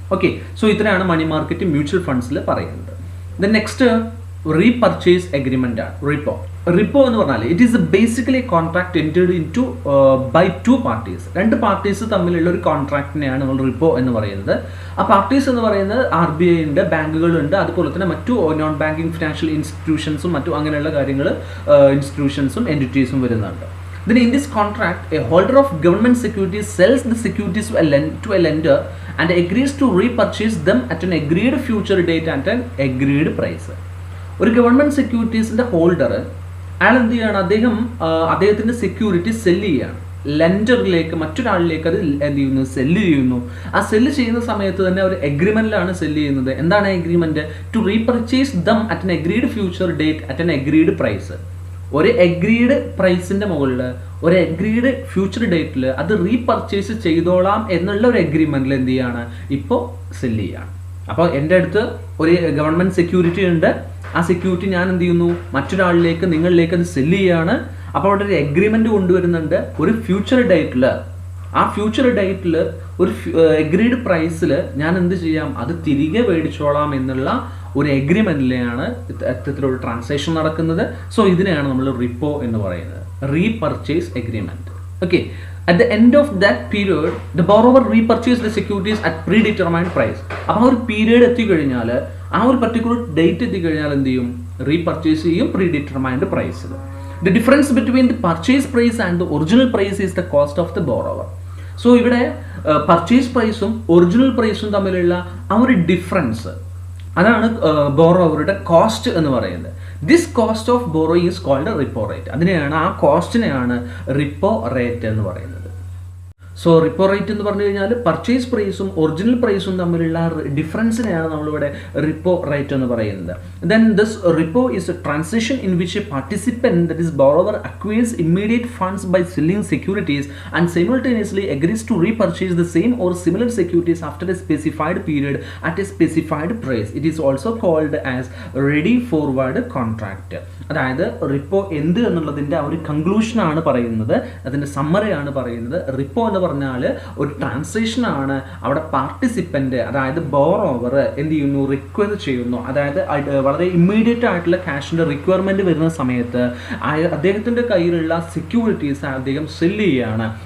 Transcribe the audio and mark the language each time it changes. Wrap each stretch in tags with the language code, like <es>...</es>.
<ml>Okay, so ഇത്രയാണ് money market mutual ഫണ്ട്സിൽ പറയുന്നത്. Then next repurchase agreement ആണ്, റിപ്പോ എന്ന് പറഞ്ഞാൽ</ml> <en>It is basically a contract entered into by two parties.</en> <ml>രണ്ട് parties തമ്മിലുള്ള ഒരു കോൺട്രാക്റ്റിനെയാണ് നമ്മൾ റിപ്പോ എന്ന് പറയുന്നത്. ആ പാർട്ടീസ് എന്ന് പറയുന്നത് RBI ഉണ്ട്, ബാങ്കുകളുണ്ട്, അതുപോലെ തന്നെ മറ്റു നോൺ ബാങ്കിങ് ഫിനാൻഷ്യൽ ഇൻസ്റ്റിറ്റ്യൂഷൻസും മറ്റു അങ്ങനെയുള്ള കാര്യങ്ങൾ ഇൻസ്റ്റിറ്റ്യൂഷൻസും എൻറ്റിറ്റീസും വരുന്നുണ്ട്.</ml> <en>Then in this contract, a holder of government securities sells the securities to a lender and agrees to repurchase them at an agreed future date at an agreed price.</en> <ml>ഒരു government സെക്യൂരിറ്റീസിന്റെ holder അയാൾ എന്ത് ചെയ്യാണ്, അദ്ദേഹത്തിന്റെ security cell ചെയ്യാണ് ലെൻഡറിലേക്ക്, മറ്റൊരാളിലേക്ക് അത് എന്ത് ചെയ്യുന്നു, cell ചെയ്യുന്നു. ആ സെല്ല് ചെയ്യുന്ന സമയത്ത് തന്നെ ഒരു എഗ്രിമെന്റിലാണ് സെല്ല് ചെയ്യുന്നത്. എന്താണ് agreement?</ml> <en>To repurchase them at an agreed future date at an agreed price.</en> <ml>ഒരു അഗ്രീഡ് പ്രൈസിന്റെ മുകളിൽ ഒരു അഗ്രീഡ് ഫ്യൂച്ചർ ഡേറ്റിൽ അത് റീപർച്ചേസ് ചെയ്തോളാം എന്നുള്ള ഒരു അഗ്രിമെന്റിൽ എന്ത് ചെയ്യാണ്, ഇപ്പോൾ സെല്ല് ചെയ്യാണ്. അപ്പോൾ എൻ്റെ അടുത്ത് ഒരു ഗവൺമെന്റ് സെക്യൂരിറ്റി ഉണ്ട്, ആ സെക്യൂരിറ്റി ഞാൻ എന്ത് ചെയ്യുന്നു, മറ്റൊരാളിലേക്ക്, നിങ്ങളിലേക്ക് അത് സെല്ല് ചെയ്യാണ്. അപ്പോൾ അവിടെ ഒരു എഗ്രിമെന്റ് കൊണ്ടുവരുന്നുണ്ട്. ഒരു ഫ്യൂച്ചർ ഡേറ്റിൽ, ആ ഫ്യൂച്ചർ ഡേറ്റിൽ ഒരു അഗ്രീഡ് പ്രൈസിൽ ഞാൻ എന്ത് ചെയ്യാം, അത് തിരികെ മേടിച്ചോളാം എന്നുള്ള ഒരു എഗ്രിമെന്റിലെയാണ് ഇത്തരത്തിലൊരു ട്രാൻസാക്ഷൻ നടക്കുന്നത്. സോ ഇതിനെയാണ് നമ്മൾ റിപ്പോ എന്ന് പറയുന്നത്, repurchase agreement.</ml> <en>Okay, at the end of that period the borrower repurchased the securities at predetermined price.</en> <ml>അപ്പോൾ ആ ഒരു പീരീഡ് എത്തിക്കഴിഞ്ഞാൽ, ആ ഒരു പർട്ടിക്കുലർ ഡേറ്റ് എത്തിക്കഴിഞ്ഞാൽ എന്ത് ചെയ്യും, റീപർച്ചേസ് ചെയ്യും പ്രീഡിറ്റർമൈൻഡ് പ്രൈസിൽ.</ml> <en>The difference between the purchase price and the original price is the cost of the borrower.</en> <ml>So ഇവിടെ പർച്ചേസ് പ്രൈസും ഒറിജിനൽ പ്രൈസും തമ്മിലുള്ള ആ ഒരു ഡിഫറൻസ്, അതാണ് ബോറോവറുടെ കോസ്റ്റ് എന്ന് പറയുന്നത്.</ml> <en>This cost of borrowing is called repo rate.</en> <ml>അതിനെയാണ്, ആ കോസ്റ്റിനെയാണ് റിപ്പോ റേറ്റ് എന്ന് പറയുന്നത്. സോ റിപ്പോ റേറ്റ് എന്ന് പറഞ്ഞു കഴിഞ്ഞാൽ പർച്ചേസ് പ്രൈസും ഒറിജിനൽ പ്രൈസും തമ്മിലുള്ള ഡിഫറൻസിനെയാണ് നമ്മളിവിടെ റിപ്പോ റേറ്റ് എന്ന് പറയുന്നത്.</ml> <en>Then this repo is a transaction in which a participant, that is borrower, acquires immediate funds by selling securities and simultaneously agrees to repurchase the same or similar securities after a specified period at a specified price. It is also called as ready forward contract.</en> <ml>അതായത് repo എന്ത് എന്നുള്ളതിൻ്റെ ആ ഒരു കൺക്ലൂഷനാണ് പറയുന്നത്, അതിൻ്റെ സമ്മറിയാണ് പറയുന്നത്. Repo എന്ന് പറഞ്ഞാൽ ഒരു ട്രാൻസാക്ഷനാണ്. അവിടെ പാർട്ടിസിപ്പൻ്റ്, അതായത് ബോറോവർ എന്ത് ചെയ്യുന്നു, റിക്വയർ ചെയ്യുന്നു. അതായത് വളരെ ഇമ്മീഡിയറ്റ് ആയിട്ടുള്ള ക്യാഷിൻ്റെ റിക്വയർമെൻറ്റ് വരുന്ന സമയത്ത് അദ്ദേഹത്തിൻ്റെ കയ്യിലുള്ള സെക്യൂരിറ്റീസ് അദ്ദേഹം സെല്ല് ചെയ്യുകയാണ്.</ml>